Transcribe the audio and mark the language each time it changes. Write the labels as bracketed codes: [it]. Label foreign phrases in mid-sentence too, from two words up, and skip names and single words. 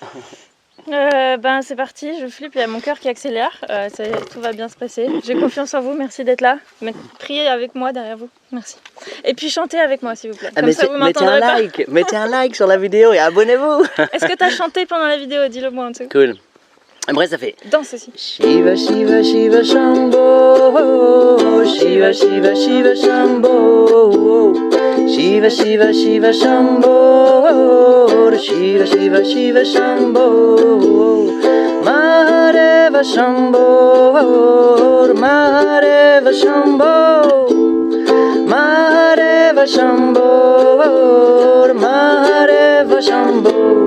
[fr] Ben c'est parti, je flippe, il y a mon cœur qui accélère, tout va bien se passer. J'ai confiance en vous, merci d'être là. Priez avec moi derrière vous, merci. Et puis chantez avec moi s'il vous plaît, comme ça vous m'entendrez pas. Mettez un like sur la vidéo et abonnez-vous. Est-ce que t'as chanté pendant la vidéo? Dis-le moi un truc. Cool. Après ça fait danse aussi. [sa] शिव शिव शिव शम्भो, शिव शिव शिव शम्भो, शिव शिव शिव शम्भो, शिव शिव शिव शम्भो, महादेव शम्भो, महादेव शम्भो, महादेव शम्भो, महादेव शम्भो.